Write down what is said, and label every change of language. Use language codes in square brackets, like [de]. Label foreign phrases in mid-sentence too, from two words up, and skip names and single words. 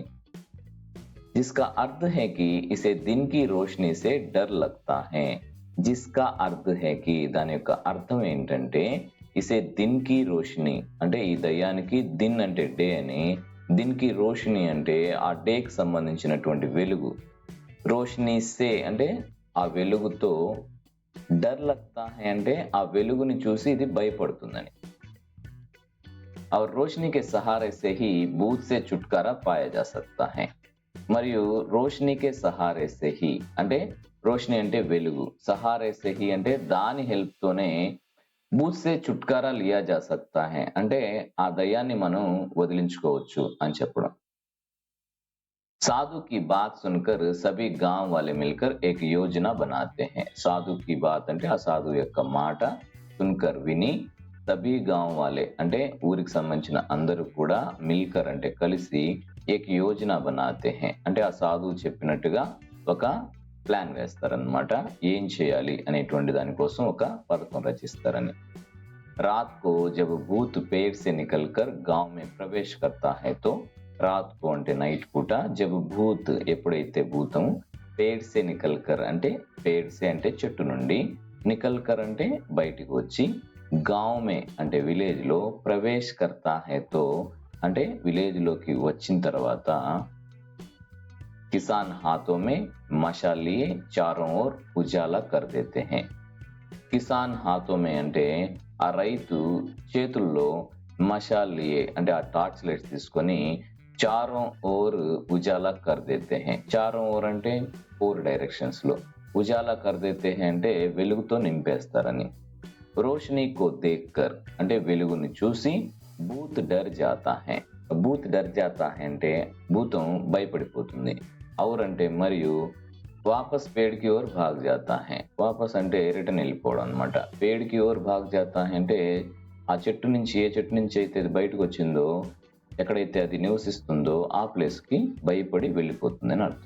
[hi] जिसका अर्थ है कि इसे दिन की रोशनी से डर लगता है. जिसका अर्थ है कि [te] దాని యొక్క అర్థం ఏంటంటే [hi] इसे दिन की रोशनी [te] అంటే ఈ దయ్యానికి దిన్ అంటే డే అని, [hi] दिन की रोशनी [te] అంటే ఆ డేకి సంబంధించినటువంటి వెలుగు, [hi] रोशनी से [te] అంటే ఆ వెలుగుతో, [hi] डर लगता है [te] అంటే ఆ వెలుగుని చూసి ఇది భయపడుతుందని. [hi] और रोशनी के सहारे से ही भूत से छुटकारा पाया जा सकता है. [te] మరియు [hi] रोशनी के सहारे से ही [te] అంటే రోషిని అంటే వెలుగు, [hi] सहारे से ही [te] అంటే దాని హెల్ప్ తోనే [hi] भूत से छुटकारा लिया जा सकता है [te] అంటే ఆ దయ్యాన్ని మనం వదిలించుకోవచ్చు అని చెప్పడం. [hi] साधु की बात सुनकर सभी गांव वाले मिलकर एक योजना बनाते हैं. साधु की बात [te] అంటే ఆ సాధు యొక్క మాట, సున్కర్ విని, [hi] सभी गांव वाले [te] అంటే ఊరికి సంబంధించిన అందరూ కూడా, మిల్కర్ అంటే కలిసి, [hi] एक योजना बनाते हैं [te] అంటే ఆ సాధువు చెప్పినట్టుగా ఒక ప్లాన్ వేస్తారనమాట. ఏం చేయాలి అనేటువంటి దానికోసం ఒక పథకం రచిస్తారని. [hi] रात को जब भूत पेड़ से निकल कर गांव में प्रवेश करता है तो, रात को [te] అంటే నైట్ పూట, [hi] जब भूत [te] ఎప్పుడైతే భూతం, [hi] पेड़ से निकल कर [te] అంటే [hi] पेड़ से [te] అంటే చెట్టు నుండి, [hi] निकल कर [te] అంటే బయటికి వచ్చి, [hi] गांव में [te] అంటే విలేజ్ లో, [hi] प्रवेश करता है तो [te] అంటే విలేజ్ లోకి వచ్చిన తర్వాత, [hi] किसान हाथों में मशाल लिए चारों ओर उजाला कर देते हैं. किसान हाथों में [te] అంటే ఆ రైతు చేతుల్లో, [hi] मशाल लिए [te] అంటే ఆ [en] torch lights [te] తీసుకొని, [hi] चारों ओर उजाला कर देते हैं. चारों ओर [te] అంటే 4 డైరెక్షన్స్ లో, [hi] उजाला कर देते हैं [te] అంటే వెలుగుతో నింపేస్తారని. [hi] रोशनी को देखकर [te] అంటే వెలుగుని చూసి, [hi] भूत डर जाता है. भूत डर जाता है [te] అంటే భూతం భయపడిపోతుంది. ఔర్ అంటే మరియు, [hi] वापस पेड़ की ओर भाग जाता है. [te] వాపస్ అంటే రిటర్న్ వెళ్ళిపోవడం అనమాట. [hi] पेड़ की ओर भाग जाता है [te] అంటే ఆ చెట్టు నుంచి, ఏ చెట్టు నుంచి అయితే అది బయటకు వచ్చిందో, ఎక్కడైతే అది నివసిస్తుందో ఆ ప్లేస్ కి భయపడి వెళ్ళిపోతుంది అని అర్థం.